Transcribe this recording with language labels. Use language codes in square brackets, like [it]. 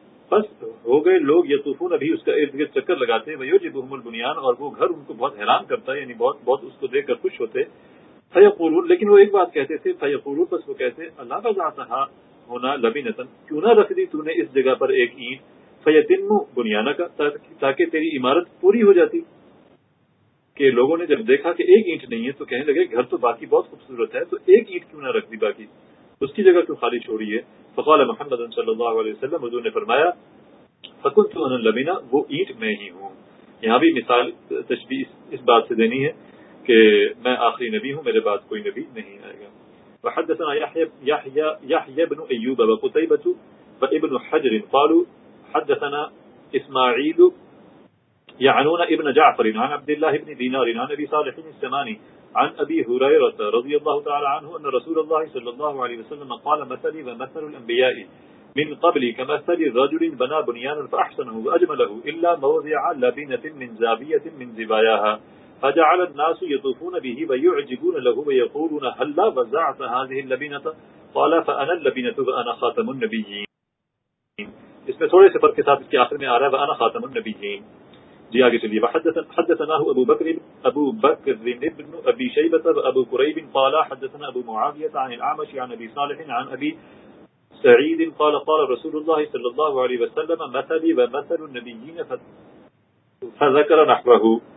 [ur] بس ہو گئے لوگ یطوفون ابھی اس کا ارد گرد چکر لگاتے ہیں، [ar] ویعجبہم البنیان [ur] اور وہ گھر ان کو بہت حیران کرتا ہے، یعنی بہت بہت اس کو دیکھ کر خوش ہوتے، فیقولون لیکن وہ ایک بات کہتے تھے، فیقولون بس وہ کہتے اللہ بذاتہا ہونا لبنۃً کیوں نہ رکھ دی تو نے اس جگہ پر ایک اینٹ، فیتم بنیانہ کا تاکہ تیری عمارت پوری ہو جاتی، کہ لوگوں نے جب دیکھا کہ ایک اینٹ نہیں ہے تو کہنے لگے گھر تو باقی بہت خوبصورت ہے، تو ایک اینٹ کیوں نہ رکھ دی باقی، اس کی جگہ کیوں خالی چھوڑی ہے. [ar] فقال محمد صلی اللہ علیہ وسلم [ur] حضور نے فرمایا [ar] فکنت انا اللبنہ [ur] وہ اینٹ میں ہی ہوں. یہاں بھی مثال تشبیہ اس بات سے دینی ہے کہ میں آخری نبی ہوں، میرے بعد کوئی نبی نہیں آئے گا. [ar] وحدثنا يحيى بن ايوب وقتيبة وابن حجر قالوا حدثنا اسماعيل يعنون ابن جعفر عن عبد الله بن دينار عن ابي صالح السمانی عن ابي هريره رضي الله تعالى عنه ان رسول الله صلى الله عليه وسلم قال مثلي ومثل الانبياء من قبلي كمثل رجل بنى بنيانا فاحسنه واجمله الا موضع لبنه من زاويه من زواياها فجعل الناس يطوفون به ويعجبون له ويقولون هلا وزعت هذه اللبنه قال فانا اللبنه وانا خاتم النبيين. [ur] اس میں تھوڑے سے فرق کے ساتھ اس کے آخر میں آ رہا ہے [ar] وانا خاتم النبيين. [ur] جی آگے چلیے. [ar] حدثناه ابو بکر ابن ابي شيبه وابو قريب قال حدثنا ابو معاويه عن الاعمش عن ابي صالح عن ابي سعيد قال قال رسول الله صلى الله عليه وسلم مثلي ومثل النبيين فذكر نحوه.